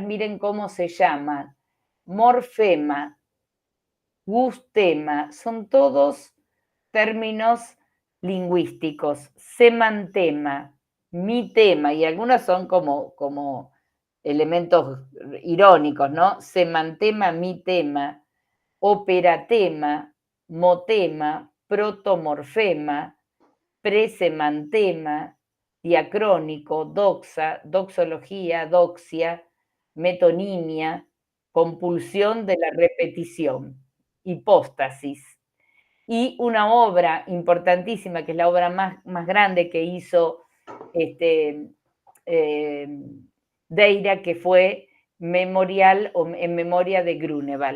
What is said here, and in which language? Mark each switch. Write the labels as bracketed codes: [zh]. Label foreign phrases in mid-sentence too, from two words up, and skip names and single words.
[es] Miren cómo se llaman: morfema, gustema, son todos términos lingüísticos. Semantema, mitema, y algunos son como elementos irónicos, ¿no? Semantema, mitema, operatema, motema, protomorfema, presemantema, diacrónico, doxa, doxología, doxia, metonimia, compulsión de la repetición, hipóstasis. Y una obra importantísima, que es la obra más grande que hizo Deira, que fue Memorial, o en memoria de Grunewald.